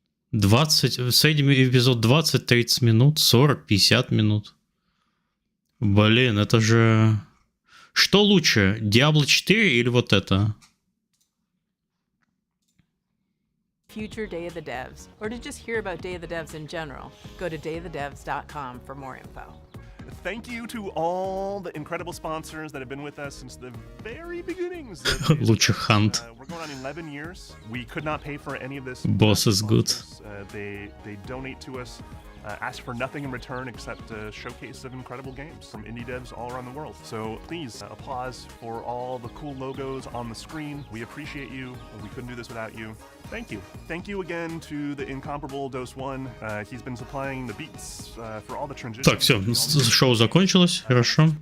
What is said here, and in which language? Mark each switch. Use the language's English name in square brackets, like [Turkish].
[Russian] 20, средний эпизод 20-30 минут, 40-50 минут. Блин, это же... Что лучше, Diablo 4 или вот это? [English] Future Day of the Devs, or to just hear about Day of the Devs in general, go to dayofthedevs.com for more info. Thank you to all the incredible sponsors that have been with us since the very beginnings. [Russian] Лучше Hunt. [English] We're going on 11 years. We could not pay for any of this. Boss is good. They donate to us, ask for nothing in return except a showcase of incredible games from indie devs all around the world. So please, applause for all the cool logos on the screen. We appreciate you. We couldn't do this without you. Thank you. Thank you again to the incomparable Dose One. He's been supplying the beats for all the transitions. [Russian] Так, все, шоу закончилось, хорошо.